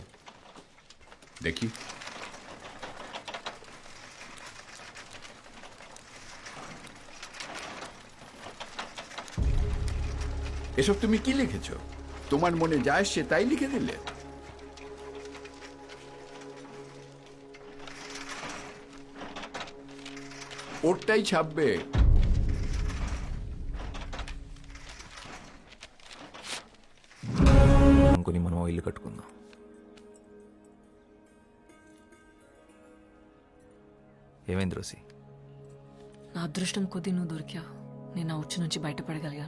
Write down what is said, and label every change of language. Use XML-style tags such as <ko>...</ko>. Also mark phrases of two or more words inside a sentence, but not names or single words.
<bn>দেখি। এসব তুমি কি লিখেছো? তোমার মনে যা আসছে তাই লিখে দিলে? ওরটাই ছাপবে।</bn> <te>అనుకుని మనం ఇల్లు కట్టుకుందాం. ఏమైంది రోసి? నా అదృష్టం కొద్దీ నువ్వు దొరికా నేను ఆ ఉచ్చు నుంచి బయటపడగలిగాను.</te>